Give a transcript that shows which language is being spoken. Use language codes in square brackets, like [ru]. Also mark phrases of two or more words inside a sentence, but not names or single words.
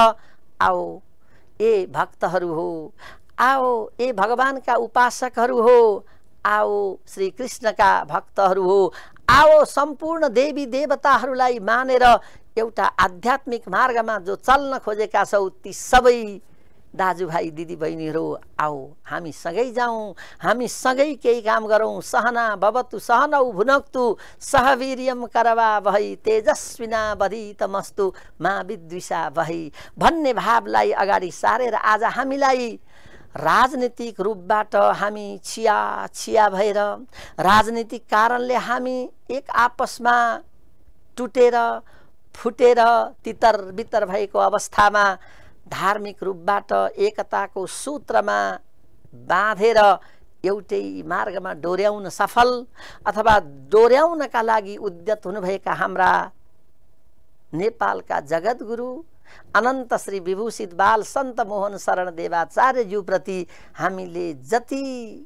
[ne] आओ ए भक्तहरू हो, आओ ए भगवानका उपासकहरू हो, आओ श्री कृष्णका भक्तहरू हो, आओ सम्पूर्ण देवी देवताहरूलाई मानेर एउटा आध्यात्मिक मार्गमा जो चल्न खोजेका छौ ती सबै दाजुभाइ दिदीबहिनीहरू आओ हामी सँगै जाउँ, हामी सँगै केही काम गरौँ। [sa] सहना भवतु सहनौ भुनक्तु सहवीर्यम करवा वहै तेजस्विना बधितमस्तु मा विद्विषा वहै [ne] भन्ने भावलाई अगाडि सारेर आज हामीलाई राजनीतिक रूपबाट हामी छिया भएर, राजनीतिक कारणले हामी एक आपसमा टुटेर फुटेर तितर बितर भएको अवस्थामा धार्मिक रूपबाट एकताको सूत्रमा बाँधेर एउटै मार्गमा डोर्याउन सफल अथवा डोर्याउनका लागि उद्यत हुनुभएका हाम्रा नेपालका जगद्गुरु अनन्त श्री विभूषित बाल सन्त मोहन शरण देवाचार्यज्यूप्रति हामीले जति